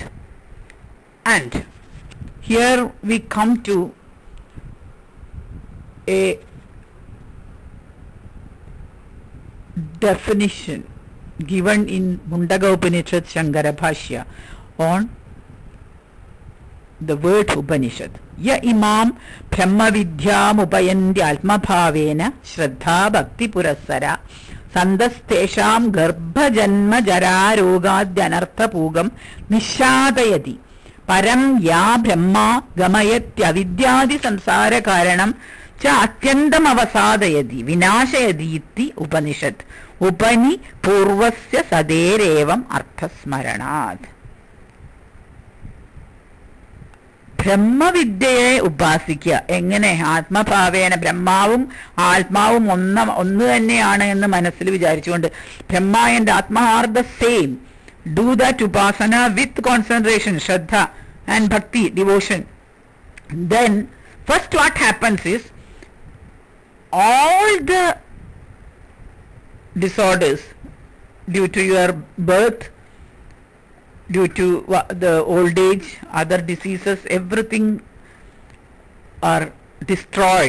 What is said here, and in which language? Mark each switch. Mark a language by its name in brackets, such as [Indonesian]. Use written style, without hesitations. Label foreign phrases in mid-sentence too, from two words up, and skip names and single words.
[English] And here we come to a definition given in Mundaka Upanishad Shankara Bhashya on the word Upanishad. [Sanskrit] य इमां ब्रह्म विद्यां उपयन्ति आत्म भावेन श्रद्धा भक्ति पुरस्सर सन्तस्तेषां गर्भ जन्म जरा रोगाद्यनर्थ पूगं निशादयति परं य ब्रह्म गमयत्य विद्यादि संसार कारणं च अत्यन्तं अवसादयति विनाशयति इति उपनिषद्. उपनि पूर्वस्य सदेरेवम् अर्थस्मरणात्. [Malayalam] ബ്രഹ്മവിദ്യയെ ഉപാസിക്കുക. എങ്ങനെ? ആത്മഭാവേന. ബ്രഹ്മാവും ആത്മാവും ഒന്ന് തന്നെയാണ് എന്ന് മനസ്സിൽ വിചാരിച്ചുകൊണ്ട് [English] Brahma and Atma are the same. Do that upasana with concentration, shraddha and bhakti, devotion. Then first what happens is all the disorders due to your birth, due to the old age, other diseases, everything are destroyed.